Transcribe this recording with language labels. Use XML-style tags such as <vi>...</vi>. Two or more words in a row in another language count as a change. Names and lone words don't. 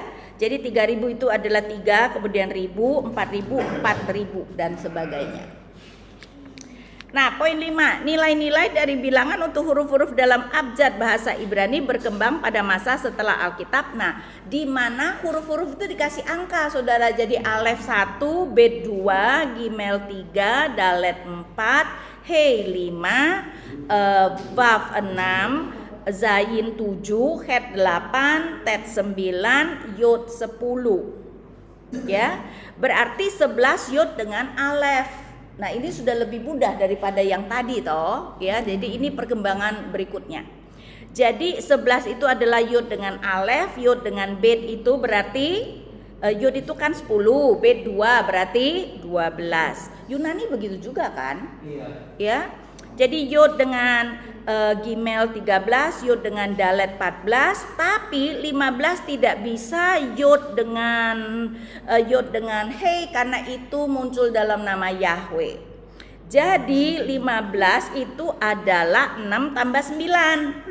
<id>Jadi 3000 itu adalah 3 kemudian 1000, 4000, 4000 dan sebagainya. Nah, poin 5, nilai-nilai dari bilangan untuk huruf-huruf dalam abjad bahasa Ibrani berkembang pada masa setelah Alkitab. Nah, di mana huruf-huruf itu dikasih angka, saudara. Jadi alef 1, bet 2, gimel 3, dalet 4, hei 5, vav 6, zayin 7, het 8, tet 9, yod 10. Ya, berarti 11 yod dengan alef. Nah, ini sudah lebih mudah daripada yang tadi toh, ya. Jadi ini perkembangan berikutnya. Jadi 11 itu adalah yod dengan alef, yod dengan bet itu berarti yod itu kan 10, bet 2 berarti 12. Yunani begitu juga kan? Iya. Ya. Jadi yod dengan gimel 13, yod dengan dalet 14, tapi 15 tidak bisa yod dengan hei karena itu muncul dalam nama Yahweh. Jadi 15 itu adalah 6 tambah 9.</id>